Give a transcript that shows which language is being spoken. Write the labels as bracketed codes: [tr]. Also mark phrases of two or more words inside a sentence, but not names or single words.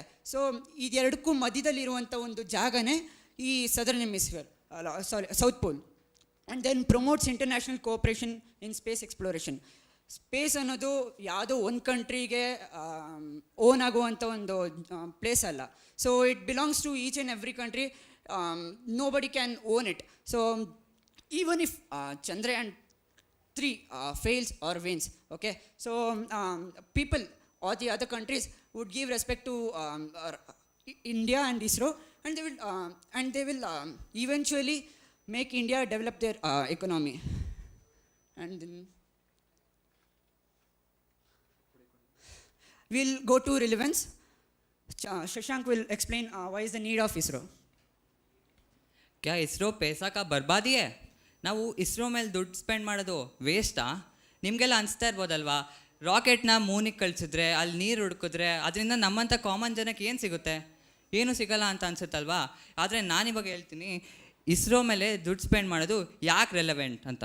[kn] ಸೊ ಇದೆರಡಕ್ಕೂ ಮಧ್ಯದಲ್ಲಿರುವಂಥ ಒಂದು ಜಾಗನೇ ಈ [en] southern hemisphere, south pole. And then promotes international cooperation in space exploration. [kn] ಸ್ಪೇಸ್ ಅನ್ನೋದು ಯಾವುದೋ ಒಂದು ಕಂಟ್ರಿಗೆ ಓನ್ ಆಗುವಂಥ ಒಂದು ಪ್ಲೇಸ್ ಅಲ್ಲ. [en] So it belongs to each and every country. Nobody can own it. ಸೊ even if Chandrayaan-3 fails or wins, okay, so people or the other countries would give respect to India and ISRO, and they will eventually make India develop their economy. And then we'll go to relevance. Shashank will explain why is the need of ISRO. [hi] क्या ISRO पैसा का बर्बादी है? [kn] ನಾವು ಇಸ್ರೋ ಮೇಲೆ ದುಡ್ಡು ಸ್ಪೆಂಡ್ ಮಾಡೋದು ವೇಸ್ಟಾ? ನಿಮಗೆಲ್ಲ ಅನಿಸ್ತಾ ಇರ್ಬೋದಲ್ವಾ, ರಾಕೆಟ್ನ ಮೂನಿಗೆ ಕಳಿಸಿದ್ರೆ ಅಲ್ಲಿ ನೀರು ಹುಡುಕಿದ್ರೆ ಅದರಿಂದ ನಮ್ಮಂಥ ಕಾಮನ್ ಜನಕ್ಕೆ ಏನು ಸಿಗುತ್ತೆ? ಏನು ಸಿಗಲ್ಲ ಅಂತ ಅನ್ಸುತ್ತಲ್ವಾ? ಆದರೆ ನಾನಿವಾಗ ಹೇಳ್ತೀನಿ, ಇಸ್ರೋ ಮೇಲೆ ದುಡ್ಡು ಸ್ಪೆಂಡ್ ಮಾಡೋದು ಯಾಕೆ ರೆಲೆವೆಂಟ್ ಅಂತ.